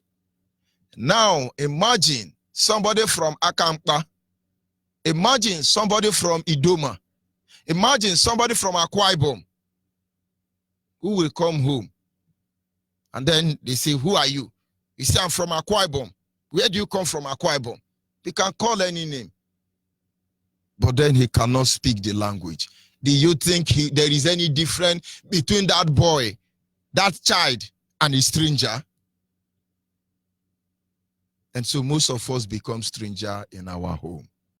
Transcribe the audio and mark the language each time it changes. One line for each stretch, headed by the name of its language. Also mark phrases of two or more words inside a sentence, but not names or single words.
English: Now, imagine somebody from Akampa, imagine somebody from Idoma, imagine somebody from Akwa Ibom who will come home. And then they say, who are you? You say, I'm from Akwa Ibom. Where do you come from, Akwa Ibom? He can call any name. But then he cannot speak the language. Do you think there is any difference between that boy, that child, and a stranger? And so most of us become stranger in our home.